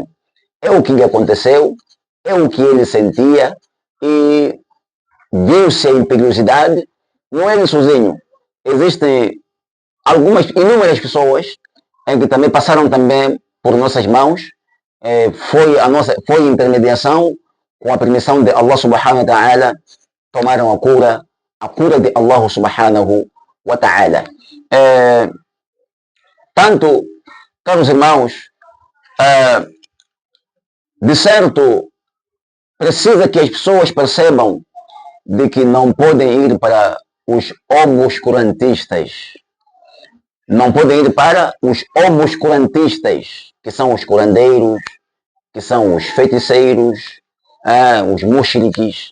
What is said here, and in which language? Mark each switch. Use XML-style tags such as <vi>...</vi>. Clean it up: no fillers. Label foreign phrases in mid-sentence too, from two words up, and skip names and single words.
<pt>É o que lhe aconteceu, é o que ele sentia e viu-se a imperiosidade. Não é ele sozinho. Existem inúmeras pessoas em que também passaram também por nossas mãos. Foi intermediação, com a permissão de Allah</pt> <ar>سبحانه وتعالى,</ar> <pt>tomaram a cura de Allah</pt> <ar>سبحانه وتعالى.</ar> <pt>Tanto, caros irmãos, de certo, precisa que as pessoas percebam de que não podem ir para os obscurantistas. Não podem ir para os obscurantistas, que são os curandeiros, que são os feiticeiros, os mushriques.</pt>